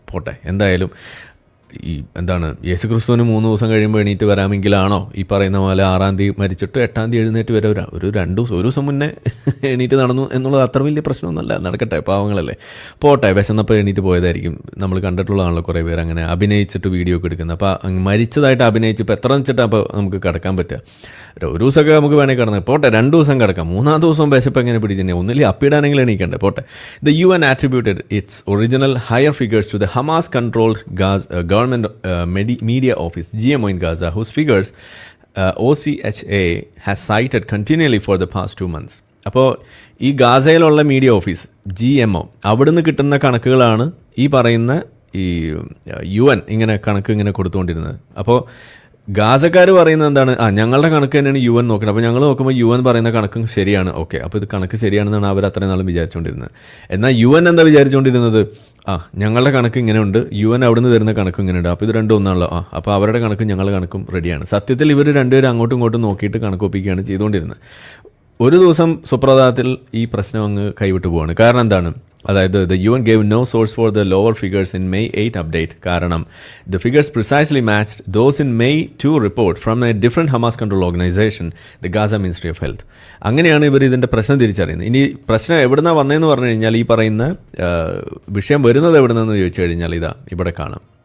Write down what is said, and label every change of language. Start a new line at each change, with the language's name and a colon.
Malayalam: പോട്ടെ, എന്തായാലും ഈ എന്താണ്, യേശുക്രിസ്തുവിന് 3 ദിവസം കഴിയുമ്പോൾ എണീറ്റ് വരാമെങ്കിലാണോ ഈ പറയുന്ന പോലെ 6 തീയതി മരിച്ചിട്ട് 8 തീയതി എഴുന്നേറ്റ് വരെ ഒരു 2 ദിവസം മുന്നേ എണീറ്റ് നടന്നു എന്നുള്ളത് അത്ര വലിയ പ്രശ്നമൊന്നുമല്ല. നടക്കട്ടെ, പാവങ്ങളല്ലേ. പോട്ടെ, വിശന്നപ്പോൾ എണീറ്റ് പോയതായിരിക്കും. നമ്മൾ കണ്ടിട്ടുള്ളതാണല്ലോ കുറേ പേര് അങ്ങനെ അഭിനയിച്ചിട്ട് വീഡിയോ ഒക്കെ എടുക്കുന്നത്. അപ്പോൾ മരിച്ചതായിട്ട് അഭിനയിച്ച് ഇപ്പോൾ എത്ര വെച്ചിട്ടാണ് അപ്പോൾ നമുക്ക് കിടക്കാൻ പറ്റുക? ഒരു ദിവസമൊക്കെ നമുക്ക് വേണമെങ്കിൽ കിടന്നത്. പോട്ടെ, 2 ദിവസം കിടക്കാം. 3-ാം ദിവസം വിശപ്പ് എങ്ങനെ പിടിച്ചിട്ടുണ്ടെങ്കിൽ ഒന്നിൽ അപ്പിടാനെങ്കിൽ എണീക്കണ്ടേ? പോട്ടെ.
English: The UN attributed its original higher figures to the Hamas-controlled government media office GMO in Gaza, whose figures OCHA has cited continually for the past 2 months.
Malayalam: അപ്പോൾ ഈ ഗാസയിലുള്ള മീഡിയ ഓഫീസ് GMO അവിടുന്ന് കിട്ടുന്ന കണക്കുകളാണ് ഈ പറയുന്ന ഈ UN ഇങ്ങനെ കണക്ക് ഇങ്ങനെ കൊടുത്തുകൊണ്ടിരുന്നത്. അപ്പോൾ ഗാസക്കാർ പറയുന്നത് എന്താണ്? ഞങ്ങളുടെ കണക്ക് തന്നെയാണ് UN നോക്കുന്നത്. അപ്പോൾ ഞങ്ങൾ നോക്കുമ്പോൾ UN പറയുന്ന കണക്കും ശരിയാണ്. ഓക്കെ, അപ്പോൾ ഇത് കണക്ക് ശരിയാണെന്നാണ് അവർ അത്രയും നാളും വിചാരിച്ചുകൊണ്ടിരുന്നത്. എന്നാൽ UN എന്താ വിചാരിച്ചുകൊണ്ടിരുന്നത്? ഞങ്ങളുടെ കണക്ക് ഇങ്ങനെയുണ്ട്, UN അവിടുന്ന് തരുന്ന കണക്കും ഇങ്ങനെയുണ്ട്, അപ്പോൾ ഇത് രണ്ടും ഒന്നാണല്ലോ. അപ്പോൾ അവരുടെ കണക്കും ഞങ്ങളുടെ കണക്കും റെഡിയാണ്. സത്യത്തിൽ ഇവർ രണ്ടുപേരും അങ്ങോട്ടും ഇങ്ങോട്ടും നോക്കിയിട്ട് കണക്കൊപ്പിക്കുകയാണ് ചെയ്തുകൊണ്ടിരുന്നത്. ഒരു ദിവസം സുപ്രഭാതത്തിൽ ഈ പ്രശ്നം അങ്ങ് കൈവിട്ടു പോവാണ്. കാരണം എന്താണ്? അതായത്
English: the UN gave no source for the lower figures in May 8 update. കാരണം the figures precisely matched those in May 2 report from a different Hamas controlled organization, the Gaza Ministry of Health.
Malayalam: അങ്ങനെയാണ് ഇവർ ഇതിൻ്റെ പ്രശ്നം തിരിച്ചറിയുന്നത്. ഇനി പ്രശ്നം എവിടുന്നാണ് വന്നതെന്ന് പറഞ്ഞു കഴിഞ്ഞാൽ ഈ പറയുന്ന വിഷയം വരുന്നത് എവിടുന്നെന്ന് ചോദിച്ചു കഴിഞ്ഞാൽ ഇതാ ഇവിടെ കാണാം.